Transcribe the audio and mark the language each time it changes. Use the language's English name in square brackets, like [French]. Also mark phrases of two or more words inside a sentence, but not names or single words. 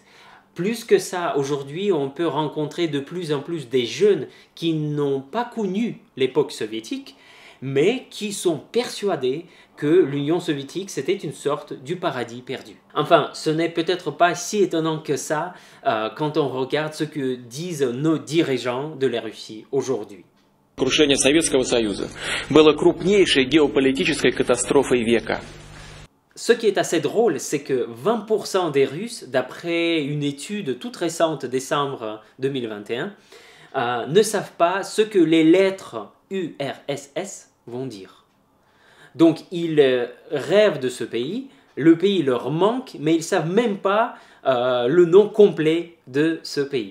[French] Plus que ça, aujourd'hui, on peut rencontrer de plus en plus des jeunes qui n'ont pas connu l'époque soviétique, mais qui sont persuadés que l'Union soviétique, c'était une sorte du paradis perdu. Enfin, ce n'est peut-être pas si étonnant que ça quand on regarde ce que disent nos dirigeants de la Russie aujourd'hui. [Russian] Крушение Советского Союза было крупнейшей геополитической катастрофой века. [French] Ce qui est assez drôle, c'est que 20% des Russes, d'après une étude toute récente, décembre 2021, ne savent pas ce que les lettres URSS vont dire. Donc ils rêvent de ce pays, le pays leur manque, mais ils ne savent même pas le nom complet de ce pays.